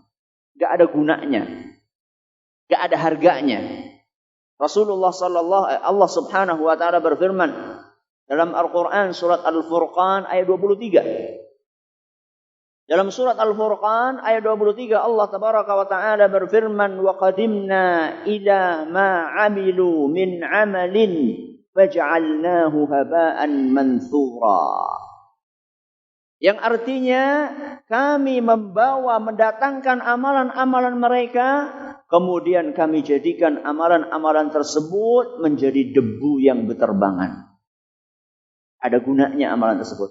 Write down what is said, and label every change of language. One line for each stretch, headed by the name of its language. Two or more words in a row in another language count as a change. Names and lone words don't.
Indonesian: Gak ada gunanya, gak ada harganya. Rasulullah Allah
Arabic: سبحانه وتعالى
Indonesian: berfirman dalam Al-Qur'an surat Al-Furqan ayat 23. Dalam surat Al-Furqan ayat 23 Allah
Arabic: تبارك وتعالى berfirman وقدمنا إلى ما عملوا من عمل فجعلناه هباء منثورا.
Indonesian: Yang artinya kami mendatangkan amalan-amalan mereka, kemudian kami jadikan amalan-amalan tersebut menjadi debu yang berterbangan. Ada gunanya amalan tersebut.